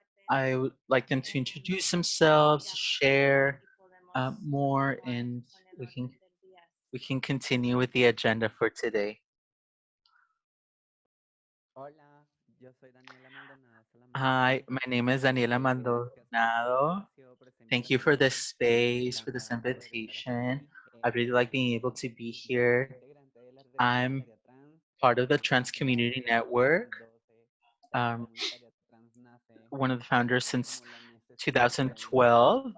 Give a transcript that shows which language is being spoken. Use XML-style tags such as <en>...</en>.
<en>I would like them to introduce themselves, share more, and we can continue with the agenda for today.</en> <es>Hola, yo soy Daniela Maldonado</es> <en>Hi,</en> <es>Salamanca.</es> <en>my name is Daniela Maldonado. Thank you for this space, for this invitation. I really like being able to be here. I'm part of the Trans Community Network, one of the founders since 2012.</en>